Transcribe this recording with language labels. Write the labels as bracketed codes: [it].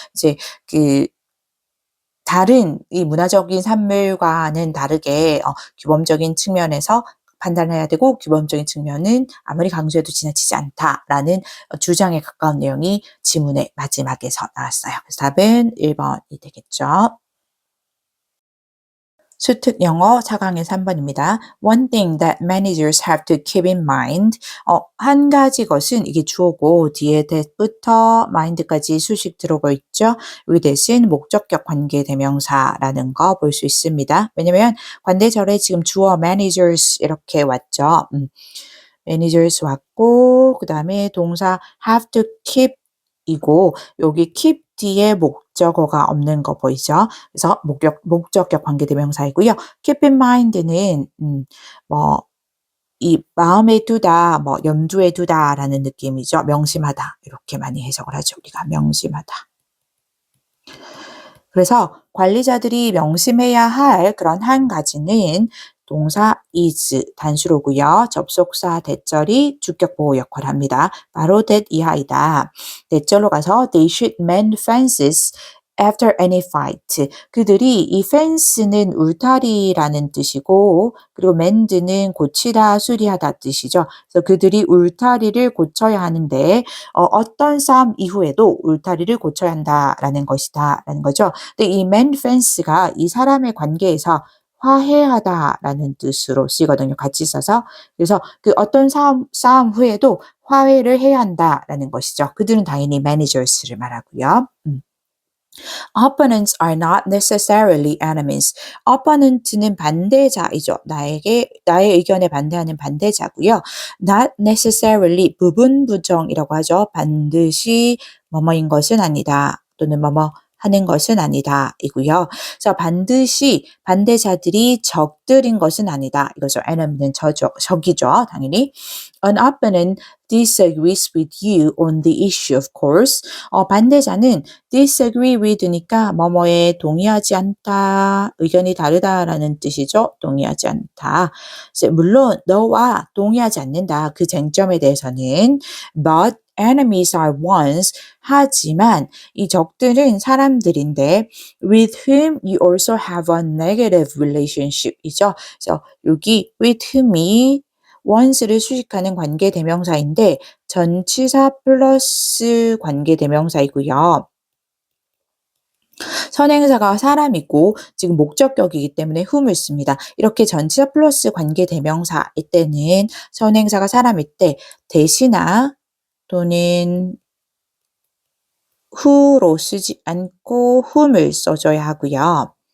[ko] 이제 그 다른 이 문화적인 산물과는 다르게 규범적인 측면에서 판단해야 되고 규범적인 측면은 아무리 강조해도 지나치지 않다라는 주장에 가까운 내용이 지문의 마지막에서 나왔어요. 그래서 답은 1번이 되겠죠. 수특 영어 4강의 3번입니다. [en] One thing that managers have to keep in mind. [ko] 한 가지 것은 이게 주어고 뒤에 that부터 mind까지 수식 들어가 있죠. 이 대신 목적격 관계 대명사라는 거 볼 수 있습니다. 왜냐면 관대절에 지금 주어 managers 이렇게 왔죠. managers 왔고 그 다음에 동사 have to keep 이고 여기 keep 뒤에 목적어가 없는 거 보이죠? 그래서 목적격 관계대명사이고요. keep in mind는 이 마음에 두다, 염두에 두다라는 느낌이죠. 명심하다 이렇게 많이 해석을 하죠. 우리가 명심하다. 그래서 관리자들이 명심해야 할 그런 한 가지는 동사 is 단수로고요. 접속사 that절이 주격 보호 역할을 합니다. 바로 that 이하이다. that절로 가서 [en] they should mend fences after any fight. [ko] 그들이 이 fence는 울타리라는 뜻이고 그리고 mend는 고치다, 수리하다 뜻이죠. 그래서 그들이 울타리를 고쳐야 하는데 어떤 싸움 이후에도 울타리를 고쳐야 한다라는 것이다 라는 거죠. 근데 이 mend fence가 이 사람의 관계에서 화해하다라는 뜻으로 쓰이거든요. 같이 써서. 그래서 그 어떤 싸움 후에도 화해를 해야 한다라는 것이죠. 그들은 당연히 managers를 말하고요. [en] Opponents are not necessarily enemies. [ko] Opponent는 반대자이죠. 나의 의견에 반대하는 반대자고요. Not necessarily 부분 부정이라고 하죠. 반드시 뭐뭐인 것은 아니다. 또는 뭐뭐 하는 것은 아니다 이고요. 그래서 반드시 반대자들이 적들인 것은 아니다. 이거죠. enemy는 적이죠. 당연히. [en] An opponent disagrees with you on the issue of course. [ko] 반대자는 disagree with니까 뭐뭐에 동의하지 않다, 의견이 다르다라는 뜻이죠. 동의하지 않다. 물론 너와 동의하지 않는다. 그 쟁점에 대해서는 [en] but enemies are ones. [ko] 하지만 이 적들은 사람들인데 [en] with whom you also have a negative relationship 이죠. [ko] 그래서 여기 with whom이 ones를 수식하는 관계 대명사인데 전치사 플러스 관계 대명사이고요. 선행사가 사람이고 지금 목적격이기 때문에 whom을 씁니다. 이렇게 전치사 플러스 관계 대명사일 때는 선행사가 사람일 때 대신하 또는 who로 쓰지 않고 whom을 써줘야 하고요.